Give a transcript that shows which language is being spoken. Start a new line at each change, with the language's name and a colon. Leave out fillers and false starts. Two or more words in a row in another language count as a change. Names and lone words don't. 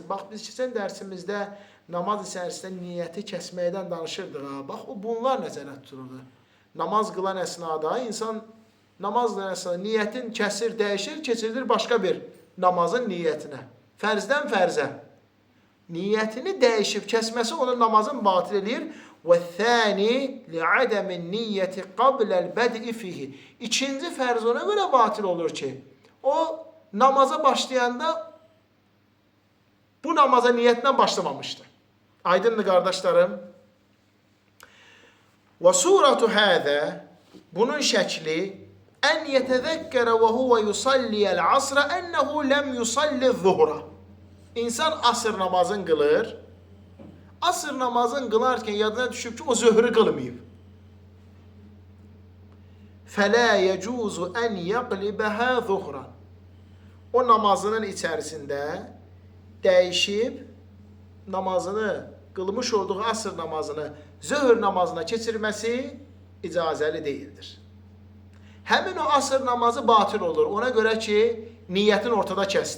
Azerbaijani: Bax, biz keçən dərsimizdə namaz içərisində niyyəti kəsməkdən danışırdıq. Bax, bunlar nəzərə tutulurdu. Namaz qılan əsnada insan namaz qılan əsnada niyyətin kəsir, dəyişir, keçirilir başqa bir namazın niyyətinə. Fərzdən fərzə. Niyyətini dəyişib kəsməsi onun namazını batil edir.
Arabic: وَالثَّانِ لِعَدَمِ النِّيَّةِ قَبْلَ الْبَدْءِ فِيهِ.
Azerbaijani: İkinci fərz ona görə batil olur ki, o namaza başlayanda bu namaza niyyətindən başlamamışdı. Aydındır qardaşlarım?
Arabic: وَسُورَةُ هَذَا.
Azerbaijani: Bunun şəkli
Arabic: أَنْ يَتَذَكَّرَ وَهُوَ يُصَلِّيَ الْعَصْرَ أَنَّهُ لَمْ يُصَلِّ الظُّهُرَ.
Azerbaijani: İnsan asır namazını qılır. Asır namazını qılarkən yadına düşüb ki, o zöhrü qılmayıb.
Arabic: فَلَا يَجُوزُ أَنْ يَقْلِبَهَا ظُهْرًا.
Azerbaijani: O namazının içərisində dəyişib namazını, qılmış olduğu asır namazını zöhr namazına keçirməsi icazəli deyildir. Həmin o asır namazı batil olur. Ona görə ki, niyyətin ortada kəsdi.